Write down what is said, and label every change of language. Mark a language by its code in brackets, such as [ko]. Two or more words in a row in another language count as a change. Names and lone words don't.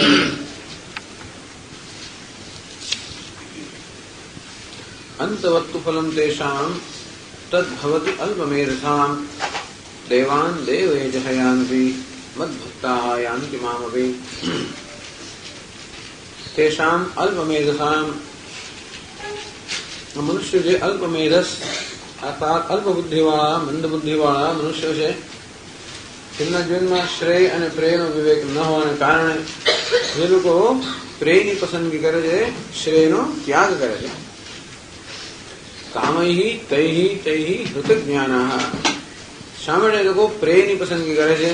[sa] अन्तवत्तु फलं तेषां तद्भवति अल्पमेधसाम् देवान् देवयजः यान्ति मद्भक्ताः यान्ति मामपि। तेषाम् अल्पमेधसाम् [gu] મનુષ્ય જે અલ્પમેધસ અર્થાત અલ્પ બુદ્ધિવાળા મંદ બુદ્ધિવાળા મનુષ્ય છે તેમના જીવનમાં શ્રેય અને પ્રેયનો વિવેક ન હોવાને કારણે જે લોકો પ્રેયની પસંદગી કરે છે શ્રેયનો ત્યાગ કરે છે. [sa] कामैः तैः तैः हृतज्ञानाः. [gu] શા માટે એ લોકો પ્રેયની પસંદગી કરે છે?